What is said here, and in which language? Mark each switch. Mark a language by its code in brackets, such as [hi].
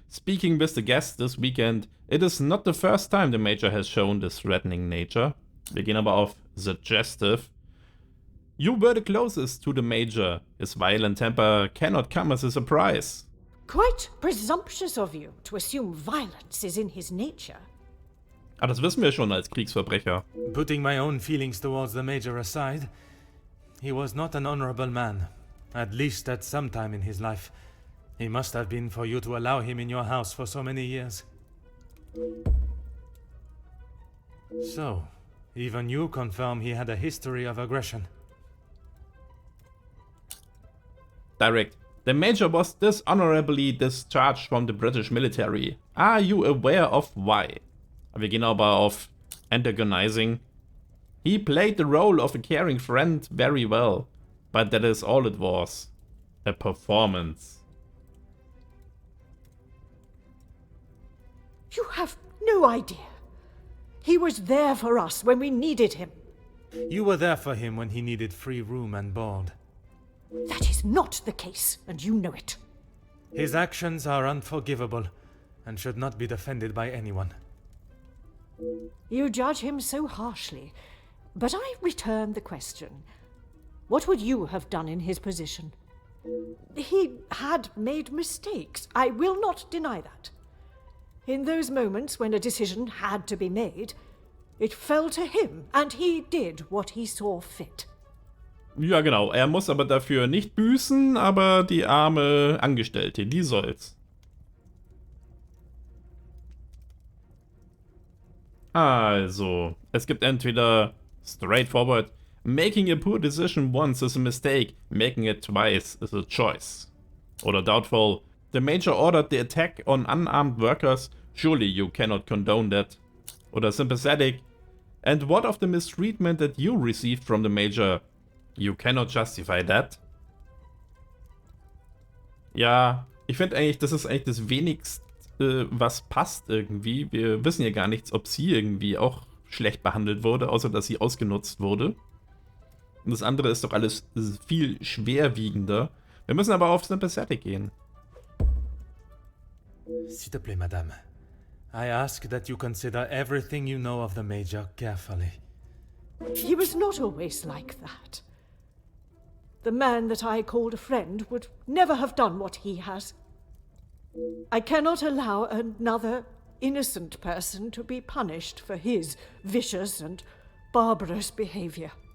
[en] Speaking with the guests this weekend, it is not the first time the Major has shown this threatening nature. [de] Wir gehen aber auf suggestive. [en] You were the closest to the Major. His violent temper cannot come as a surprise. Quite presumptuous of you to assume violence is in his nature. [de] Ah, das wissen wir schon als Kriegsverbrecher. [en] Putting my own feelings towards the Major aside, he was not an honorable man, at least at some time in his life. He must have been for you to allow him in your house for so many years. So, even you confirm he had a history of aggression. Direct. The Major was dishonorably discharged from the British military. Are you aware of why? [de] Wir gehen aber auf antagonizing. [en] He played the role of a caring friend very well, but that is all it was. A performance. You have no idea. He was there for us when we needed him. You were there for him when he needed free room and board. That is not the case, and you know it. His actions are unforgivable and should not be defended by anyone. You judge him so harshly, but I return the question. What would you have done in his position? He had made mistakes. I will not deny that. In those moments when a decision had to be made, it fell to him, and he did what he saw fit. [de] Ja, genau. Er muss aber dafür nicht büßen, aber die arme Angestellte, die soll's. Also, es gibt entweder [en] straightforward, making a poor decision once is a mistake, making it twice is a choice. [de] Oder [en] doubtful, the Major ordered the attack on unarmed workers, surely you cannot condone that. [de] Oder [en] sympathetic, and what of the mistreatment that you received from the Major? You cannot justify that. [de] Ja, ich finde eigentlich, das ist eigentlich das wenigste, was passt irgendwie. Wir wissen ja gar nichts, ob sie irgendwie auch schlecht behandelt wurde, außer dass sie ausgenutzt wurde. Und das andere ist doch alles viel schwerwiegender. Wir müssen aber auf Sympathetic gehen. [fr] S'il te plaît, madame. [en] I ask that you consider everything you know of the Major carefully. He was not always like that. The man that I called a friend would never have done what he has. I cannot allow another innocent person to be punished for his vicious and barbarous behavior.